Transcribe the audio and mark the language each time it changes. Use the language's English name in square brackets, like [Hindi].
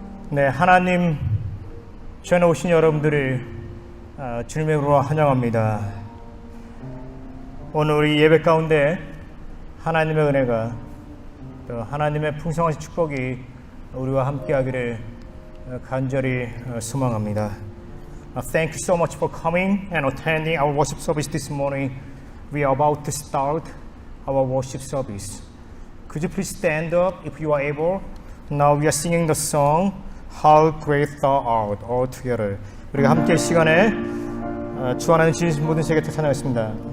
[Korean] 네, 하나님 전에 오신 여러분들을 주님의 이름으로 환영합니다. 오늘 우리 예배 가운데 하나님의 은혜가 또 하나님의 풍성하신 축복이 우리와 함께하기를 간절히 소망합니다. [English] Thank you so much for coming and attending our worship service this morning. We are about to start our worship service. Could you please stand up if you are able? Now we are singing the song How Great Thou Art all together. [Korean] 우리가 함께 이 시간에 주 하나님 지으신 모든 세계 찬양하겠습니다.